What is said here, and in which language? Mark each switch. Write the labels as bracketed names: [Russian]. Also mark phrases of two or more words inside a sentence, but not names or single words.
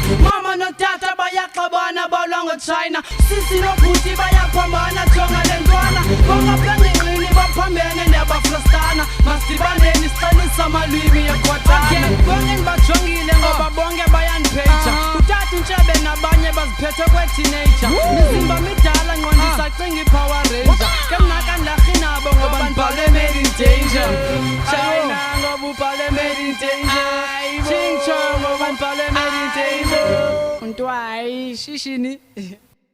[Xhosa] mama notata bayaxabana balwa ngoChina sisi nobhuti bayaphambana jonga le ntwana bangaphenginqini baphambene ndiyabafrustana masidibaneni sixelisa amalwimi ekhothana bonke ndibajongile ngoba bonke bayandipheja utata untshebe nabanye baziphethe kweteenager mizimba midala ngqondo isacinga iPower Ranger ke mna kandarhi nabo ngoba ndibhale [English] made in danger [Xhosa] China ngoba ubhale [English] made in danger [Xhosa] Ching chong ngoba ndibhale [English] made in danger [Xhosa] untwayi shishini